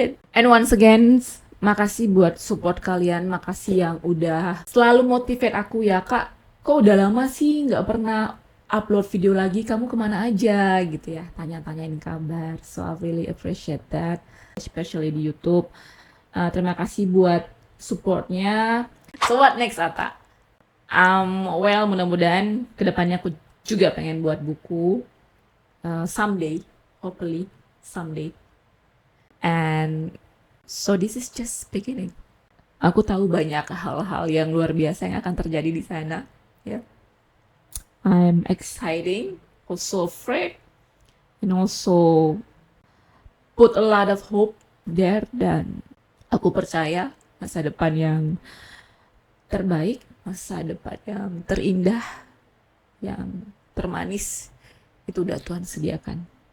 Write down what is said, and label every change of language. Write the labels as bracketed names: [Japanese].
[English] And once again, [Indonesian] makasih buat support kalian, makasih yang udah selalu motivate aku ya, Kak. Kok udah lama sih nggak pernah upload video lagi, kamu kemana aja gitu ya, tanya-tanyain kabar. [English] So I really appreciate that, especially di YouTube. [Indonesian] Terima kasih buat supportnya. [English] So what next, [Indonesian] Ata? Mudah-mudahan kedepannya aku juga pengen buat buku [English] someday, hopefully someday. And so this is just beginning. [Indonesian] Aku tahu banyak hal-hal yang luar biasa yang akan terjadi di sana. [English] Yeah. I'm excited, also afraid, and also put a lot of hope there. [Indonesian] Dan aku percaya masa depan yang terbaik, masa depan yang terindah, yang termanis, itu udah Tuhan sediakan.